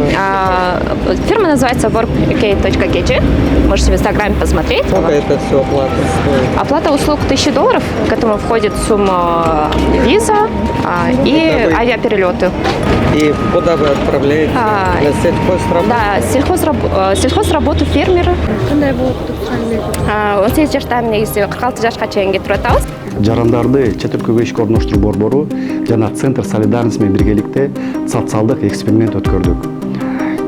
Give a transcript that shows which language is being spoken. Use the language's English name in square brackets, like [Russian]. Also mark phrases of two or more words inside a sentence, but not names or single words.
[Russian] Фирма называется work.k.kg. Можете в Инстаграме посмотреть. Сколько это все оплата стоит? Оплата услуг $1000, к этому входит сумма виза и авиаперелеты. И куда вы отправляете? На сельхозработу? Да, сельхозработу фермера. [Kyrgyz] 18 жаштан негизи 46 жашка чейин кетирип атабыз. Жарандарды чет өлкөгө ишке орноштуруу борбору жана Центр солидарность менен биргеликте социалдык эксперимент өткөрдүк.